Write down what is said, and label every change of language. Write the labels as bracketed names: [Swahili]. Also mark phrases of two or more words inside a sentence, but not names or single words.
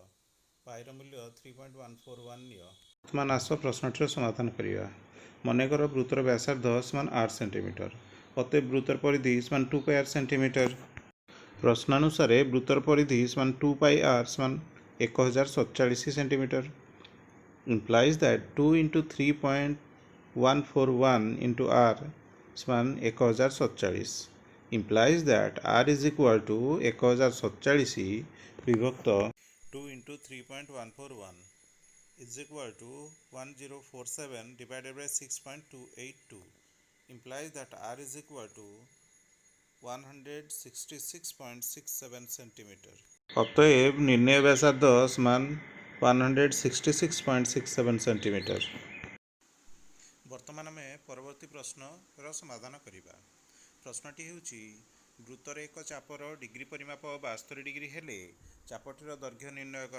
[Odia] ପାଇର ମୂଲ୍ୟ 3.141 ନିଅ। ବର୍ତ୍ତମାନ ଆସ ପ୍ରଶ୍ନଟିର ସମାଧାନ କରିବା। ମନେକର ବୃତ୍ତର ବ୍ୟାସାର୍ଦ୍ଧ ସମାନ 8 ସେଣ୍ଟିମିଟର। ଅତଏବ ବୃତ୍ତର ପରିଧି ସମାନ 2 ପାଇ r ସେଣ୍ଟିମିଟର। ପ୍ରଶ୍ନାନୁସାରେ ବୃତ୍ତର ପରିଧି ସମାନ 2 ପାଇ r ସମାନ 1047 ସେଣ୍ଟିମିଟର। [English] implies that 2 into 3.141 into r ସମାନ 1047 implies that r is equal to 1047 ବିଭକ୍ତ 2 into 3.141 is equal to 1047 divided by 6.282 implies that r is equal to 166.67 centimeter। [Odia] ଅତଏବ ନିର୍ଣ୍ଣୟ ବ୍ୟାସାର୍ଦ୍ଧ ସମାନ 166.67 ସେଣ୍ଟିମିଟର। ବର୍ତ୍ତମାନ ଆମେ ପରବର୍ତ୍ତୀ ପ୍ରଶ୍ନର ସମାଧାନ କରିବା। ପ୍ରଶ୍ନଟି ହେଉଛି ବୃତ୍ତରେ ଏକ ଚାପର ଡିଗ୍ରୀ ପରିମାପ 72 ଡିଗ୍ରୀ ହେଲେ ଚାପଟିର ଦୈର୍ଘ୍ୟ ନିର୍ଣ୍ଣୟ କର।